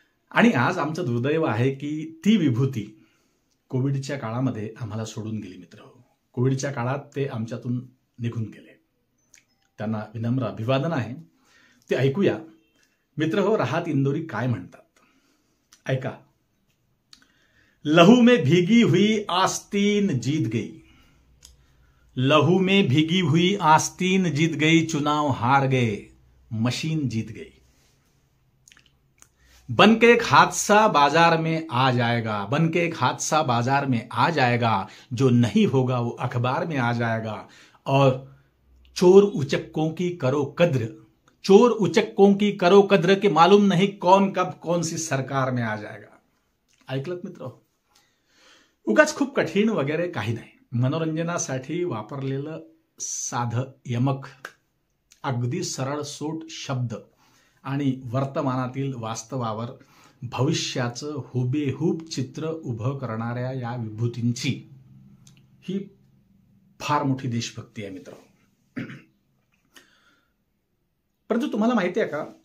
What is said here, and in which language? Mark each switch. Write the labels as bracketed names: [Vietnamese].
[Marathi] आणि आज आमचं दुर्दैव आहे की ती विभूती कोविडच्या काळामध्ये आम्हाला सोडून गेली. मित्रहो, कोविडच्या काळात ते आमच्यातून निघून गेले. त्यांना विनम्र अभिवादन आहे. ते ऐकूया मित्रहो, राहत इंदोरी काय म्हणतात, ऐका. [Hindi] लहू में भीगी हुई आस्तीन जीत गई, लहू में भीगी हुई आस्तीन जीत गई, चुनाव हार गए, मशीन जीत गई. बनके एक हादसा बाजार में आ जाएगा, बनके एक हादसा बाजार में आ जाएगा, जो नहीं होगा वो अखबार में आ जाएगा, और चोर उचक्कों की करो कद्र, चोर उचक्कों की करो कद्र के मालूम नहीं कौन कब कौन सी सरकार में आ जाएगा. [Marathi] ऐकलत मित्र? उगाच खूप कठीण वगैरे काही नाही, मनोरंजनासाठी वापरलेलं साधं यमक, अगदी सरळसोट शब्द आणि वर्तमानातील वास्तवावर भविष्याचं हुबेहूब चित्र उभं करणाऱ्या या विभूतींची ही फार मोठी देशभक्ती आहे मित्र. परंतु तुम्हाला माहिती आहे का,